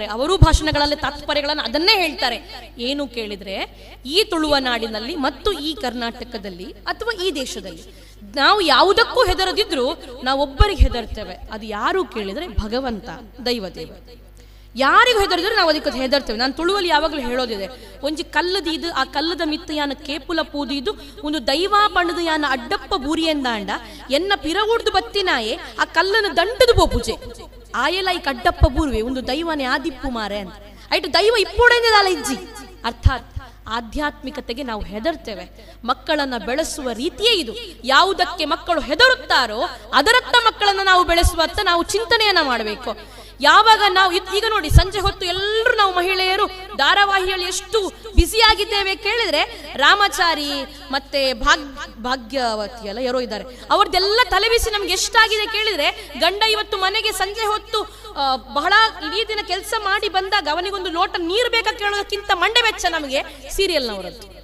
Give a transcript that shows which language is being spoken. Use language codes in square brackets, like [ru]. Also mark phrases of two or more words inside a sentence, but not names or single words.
[kn] ಅವರೂ ಭಾಷಣಗಳಲ್ಲಿ ತಾತ್ಪರ್ಯಗಳನ್ನು ಅದನ್ನೇ ಹೇಳ್ತಾರೆ. ಏನು ಕೇಳಿದ್ರೆ ಈ ತುಳುವ ನಾಡಿನಲ್ಲಿ ಮತ್ತು ಈ ಕರ್ನಾಟಕದಲ್ಲಿ ಅಥವಾ ಈ ದೇಶದಲ್ಲಿ ನಾವು ಯಾವುದಕ್ಕೂ ಹೆದರದಿದ್ರು ನಾವೊಬ್ಬರಿಗೆ ಹೆದರ್ತೇವೆ. ಅದು ಯಾರು ಕೇಳಿದ್ರೆ ಭಗವಂತ, ದೈವದೇವ. ಯಾರಿಗೂ ಹೆದರಿದ್ರೆ ನಾವು ಅದಕ್ಕೆ ಹೆದರ್ತೇವೆ. ನಾನು ತುಳುವಲ್ಲಿ ಯಾವಾಗಲೂ ಹೇಳೋದಿದೆ, [tcy] ಒಂಜಿ ಕಲ್ಲದ ಇದು ಆ ಕಲ್ಲದ ಮಿತ್ತ ಯಾನ ಕೇಪುಲ ಪೂದಿದು ಒಂದು ದೈವ ಪಣದು ಯಾನ ಅಡ್ಡಪ್ಪ ಬೂರಿಯಂದಾಂಡ ಎನ್ನ ಪಿರವುಡ್ದು ಬತ್ತಿನಾಯೆ ಆ ಕಲ್ಲನ ದಂಡದು ಪೂಜೆ ಆಯೆಲ್ಲ ಈ ಕಡ್ಡಪ್ಪ ಬೂರ್ವೆ ಒಂದು ದೈವನೇ ಆದಿಪ್ಪು ಮಾರೆ ಅಂತ ಆಯ್ತು ದೈವ ಇಪ್ಪೋಡೆಂದಾಲ ಇಜ್ಜಿ. [kn] ಅರ್ಥಾತ್ ಆಧ್ಯಾತ್ಮಿಕತೆಗೆ ನಾವು ಹೆದರ್ತೇವೆ. ಮಕ್ಕಳನ್ನ ಬೆಳೆಸುವ ರೀತಿಯೇ ಇದು. ಯಾವುದಕ್ಕೆ ಮಕ್ಕಳು ಹೆದರುತ್ತಾರೋ ಅದರತ್ತ ಮಕ್ಕಳನ್ನ ನಾವು ಬೆಳೆಸುವತ್ತ ನಾವು ಚಿಂತನೆಯನ್ನ ಮಾಡಬೇಕು. ಯಾವಾಗ ನಾವು ಈಗ ನೋಡಿ ಸಂಜೆ ಹೊತ್ತು ಎಲ್ಲರೂ ನಾವು ಮಹಿಳೆಯರು ಧಾರಾವಾಹಿಯಲ್ಲಿ ಎಷ್ಟು ಬ್ಯುಸಿಯಾಗಿದ್ದೇವೆ ಕೇಳಿದ್ರೆ, ರಾಮಚಾರಿ ಮತ್ತೆ ಭಾಗ್ಯವತಿ ಎಲ್ಲ ಯಾರೋ ಇದ್ದಾರೆ, ಅವ್ರದ್ದೆಲ್ಲ ತಲೆಬಿಸಿ ನಮ್ಗೆ ಎಷ್ಟಾಗಿದೆ ಕೇಳಿದ್ರೆ, ಗಂಡ ಇವತ್ತು ಮನೆಗೆ ಸಂಜೆ ಹೊತ್ತು ಬಹಳ ಇಡೀ ದಿನ ಕೆಲಸ ಮಾಡಿ ಬಂದಾಗ ಅವನಿಗೊಂದು ಲೋಟ ನೀರು ಬೇಕಾ ಕೇಳೋದಕ್ಕಿಂತ ಮಂಡೆ ವೆಚ್ಚ ನಮಗೆ ಸೀರಿಯಲ್ನವರದ್ದು.